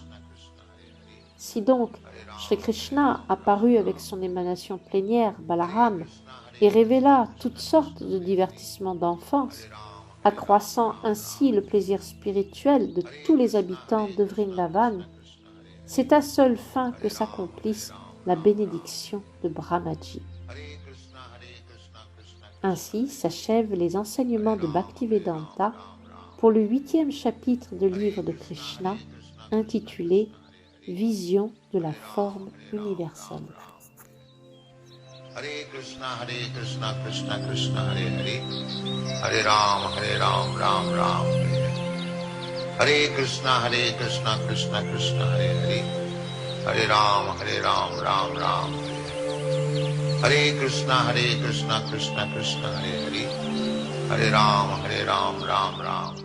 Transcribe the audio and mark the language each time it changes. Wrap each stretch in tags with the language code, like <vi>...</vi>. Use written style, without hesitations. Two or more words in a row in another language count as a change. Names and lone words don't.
<fr>Si donc Sri Krishna apparut avec son émanation plénière, Balaram, et révéla toutes sortes de divertissements d'enfance, accroissant ainsi le plaisir spirituel de tous les habitants de Vrindavan, c'est à seule fin que s'accomplisse la bénédiction de Brahmaji. Ainsi s'achèvent les enseignements de Bhaktivedanta pour le 8e chapitre du livre de Krishna intitulé Vision de la forme universelle.</fr> <sa>Hare Krishna, Krishna Krishna, Hare Hare, Hare Ram, Ram Ram, Hare Krishna, Krishna Krishna, Hare Hare, Hare Ram, Ram Ram, Hare Krishna, Krishna Krishna, Hare Hare, Hare Ram, Ram Ram.</sa>